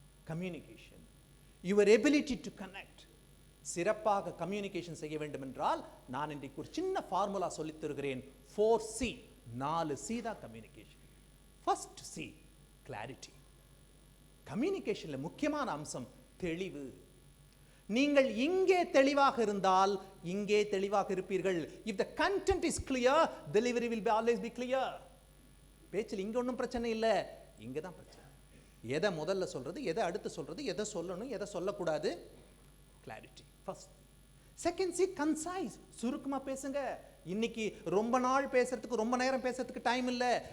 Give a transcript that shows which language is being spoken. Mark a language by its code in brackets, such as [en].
[ta] Communication, [en] Your ability to connect. [ta] சிறப்பாக communication செய்ய வேண்டும் என்றால் நான் இன்றைக்கு ஒரு சின்ன ஃபார்முலா சொல்லித் தருகிறேன். 4C, 4C தான் கம்யூனிகேஷன். First C, clarity. கம்யூனிகேஷன்ல முக்கியமான அம்சம் தெளிவு. நீங்கள் இங்கே தெளிவாக இருந்தால் இங்கே தெளிவாக இருப்பீர்கள். [en] If the content is clear, delivery will always be clear. [ta] பேச்சில் இங்க ஒன்றும் பிரச்சனை இல்லை, இங்க தான் பிரச்சனை. எதை முதல்ல சொல்றது, எதை அடுத்து சொல்றது, எதை சொல்லணும், எதை சொல்லக்கூடாது, clarity first. Second C, concise. சுருக்கமா பேசுங்க. இன்னைக்கு ரொம்ப நாள் பேசுறதுக்கு, ரொம்ப நேரம் பேசுறதுக்கு டைம் இல்லை.